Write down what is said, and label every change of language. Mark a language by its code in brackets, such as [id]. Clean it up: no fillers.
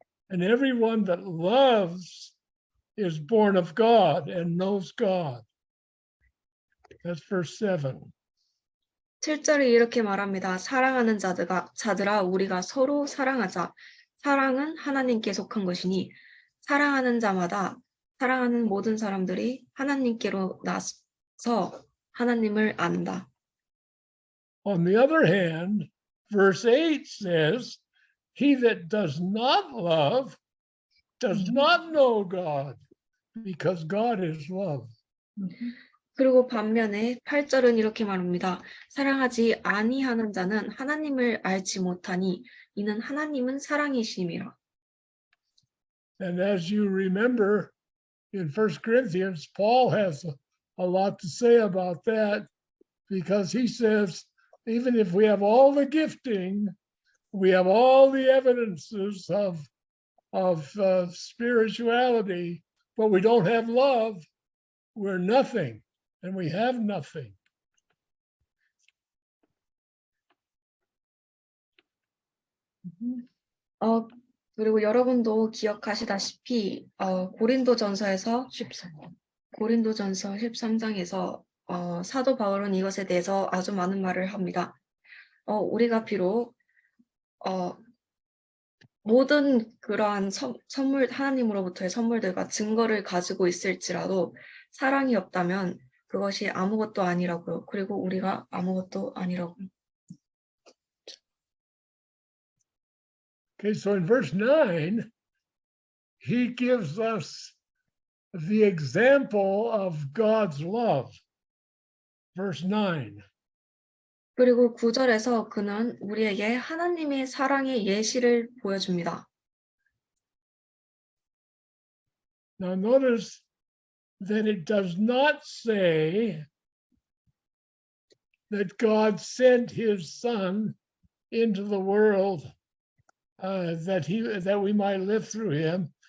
[en] And everyone that loves is born of God and knows God. That's verse 7. [ko] 7절이 이렇게 말합니다. 사랑하는 자들아 우리가 서로 사랑하자. 사랑은 하나님께 속한 것이니 사랑하는 자마다 사랑하는 모든 사람들이 하나님께로 나서 하나님을 안다. [en] On the other hand, verse 8 says, he that does not love does not know God, because God is love. [ko] 그리고 반면에 8절은 이렇게 말합니다. 사랑하지 아니하는 자는 하나님을 알지 못하니 이는 하나님은 사랑이심이라. [en] And as you remember, in 1 Corinthians, Paul has a lot to say about that, because he says, even if we have all the gifting, we have all the evidences of spirituality, but we don't have love, we're nothing, and we have nothing. [ko] 그리고 여러분도 기억하시다시피 고린도전서 13장에서 사도 바울은 이것에 대해서 아주 많은 말을 합니다. 우리가 비록 모든 그러한 선물, 하나님으로부터의 선물들과 증거를 가지고 있을지라도 사랑이 없다면 그것이 아무것도 아니라고요. 그리고 우리가 아무것도 아니라고요. [en] Okay, so in verse 9, he gives us the example of God's love. Verse 9. [ko] 그리고 9절에서 그는 우리에게 하나님의 사랑의 예시를 보여줍니다. [en] Now notice that it does not say that God sent his son into the world that we might live through him.